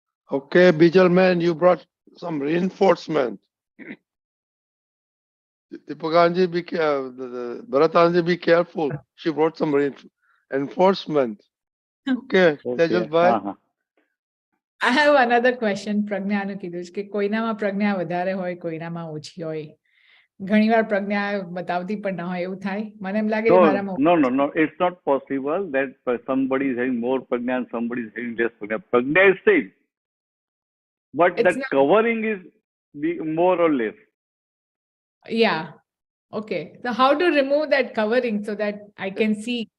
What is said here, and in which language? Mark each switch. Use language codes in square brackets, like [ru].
[en] Okay, Bijal man, you brought some reinforcement. Bhagwan Bharatanandji, be careful. She brought some reinforcement. Okay, Tejal bhai. I have another question. [gu] પ્રજ્ઞાનું કીધું છે કે કોઈનામાં પ્રજ્ઞા વધારે હોય, કોઈનામાં ઓછી હોય. ઘણીવાર પ્રજ્ઞા બતાવતી પણ ન હોય એવું થાય. મને એમ લાગે મારામાં. [en] No. It's not possible that somebody is having more prajna and somebody is having less prajna. Prajna is same, but that covering is more or less. Yeah. Okay. So how to remove that covering so that I can see?